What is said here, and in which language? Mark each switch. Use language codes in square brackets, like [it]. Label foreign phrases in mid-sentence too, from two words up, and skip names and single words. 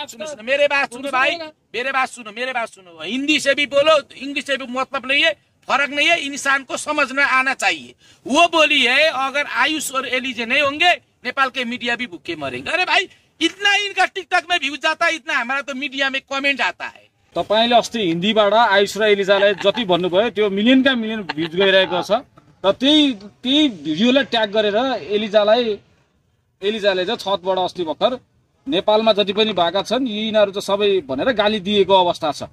[hi] सुनो मेरे बात सुनो भाई, मेरे बात सुनो, हिंदी से भी बोलो, इंग्लिश से भी मतलब नहीं है, फर्क नहीं है, इंसान को समझना आना चाहिए। वो बोली है अगर आयुष और एलिजे नहीं होंगे नेपाल के मीडिया भी भूखे मरेंगे। अरे भाई, इतना इनका टिकटक में भ्यूज जाता है, इतना हमारा तो मीडिया में कमेंट आता है। [ne] तपाईले अस्ति हिन्दीबाट आयुष र एलिजालाई जति भन्नुभयो त्यो मिलियनका मिलियन भ्यूज गइरहेको छ, र त्यही भिडियोलाई ट्याग गरेर एलिजाले चाहिँ छतबाट अस्ति भर्खर नेपालमा जति पनि भएका छन् यिनीहरू चाहिँ सबै भनेर गाली दिएको अवस्था छ।